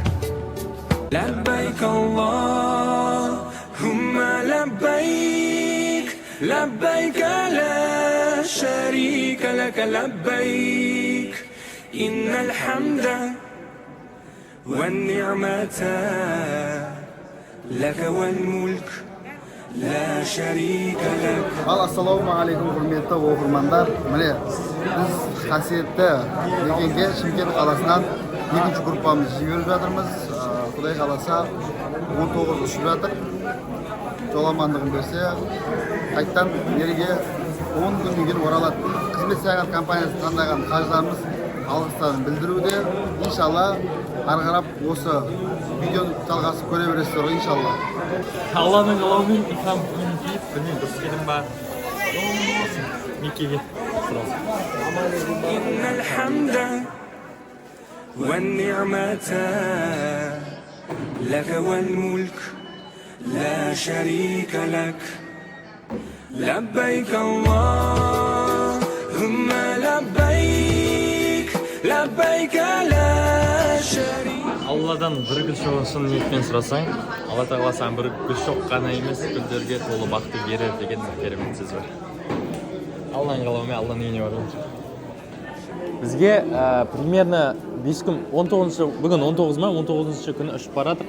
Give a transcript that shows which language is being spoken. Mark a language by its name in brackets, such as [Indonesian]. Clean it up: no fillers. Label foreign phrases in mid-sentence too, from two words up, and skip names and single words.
[Arabic] لبيك اللهم لبيك لبيك لا شريك لك لبيك إن الحمد والنعمة لك والملك لا شريك لك. [Kazakh] Assalamualaikum құрметті оқырмандар. Міне біз қасиетті мекенге Шымкент қаласынан екінші группамызды жіберіп жатырмыз. Құдай қаласа 19 ұшып жатыр. Жол амандығын берсе, қайттан елге 10 күннен кейін оралады. Қызмет саяхат компаниясы таңдаған қажыларымыз алғыстарын білдіруде. Иншалла ары қарап осы видеоны жалғасып көре бересіздер ғой, иншалла. Алланың қалауымен ихрам киім киіп, білмеймін, дұрыс келдім ба? Меккеге сразу. [Arabic] إن الحمد والنعمة لك والملك لا شريك لك لبيك اللهم لبيك لبيك لا شريك. [Kazakh] Алладан бір гүл шоғын ниетпен сұрасаң, Алла Тағала саған бір гүл шоқ қана емес, гүлдерге толы бақты берер деген керемет сөз бар. Алланың қалауымен Алланың үйіне барамыз. Бізге примерно 5 күн, 19-шы, бүгін 19 ма, 19-шы күні ұшып баратық.